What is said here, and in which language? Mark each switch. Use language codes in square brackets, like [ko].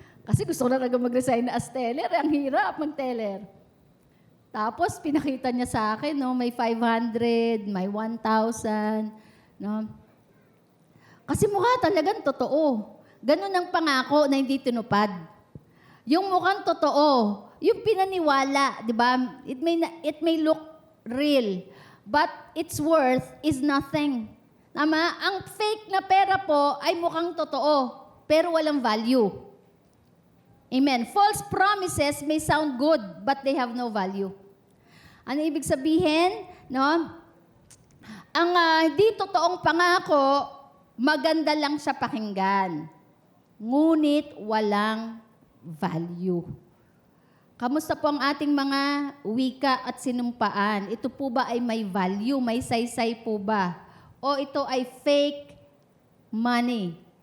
[tl] Kasi gusto ko na mag-resign na as teller. Ang hirap mag-teller. Tapos, pinakita niya sa akin, no, may 500, may 1,000. No? Kasi mukha talagang totoo. Ganun ang pangako na hindi tinupad. Yung mukhang totoo, yung pinaniwala, di ba? [en] It may look real, but its worth is nothing. [tl] Tama? Ang fake na pera po ay mukhang totoo, pero walang value. Amen. [en] False promises may sound good, but they have no value. [tl] Ano ibig sabihin? No? Ang di totoong pangako, maganda lang siya pakinggan. Ngunit walang value. Kamusta po ang ating mga wika at sinumpaan? Ito po ba ay may value? May saysay po ba? O ito ay fake money?